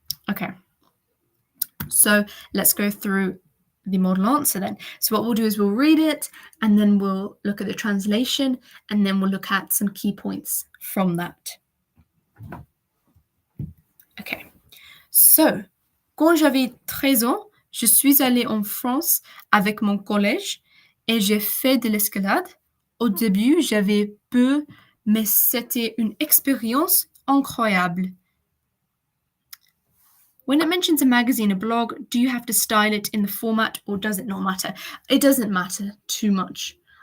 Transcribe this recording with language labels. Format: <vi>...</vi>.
<en>Okay. So let's go through the model answer then. So what we'll do is we'll read it, and then we'll look at the translation, and then we'll look at some key points from that. Okay.</en> <fr>So, quand j'avais 13 ans, je suis allée en France avec mon collège et j'ai fait de l'escalade. Au début, j'avais peur, mais c'était une expérience incroyable.</fr> <en>When it mentions a magazine, a blog, do you have to style it in the format, or does it not matter? It doesn't matter too much.</en>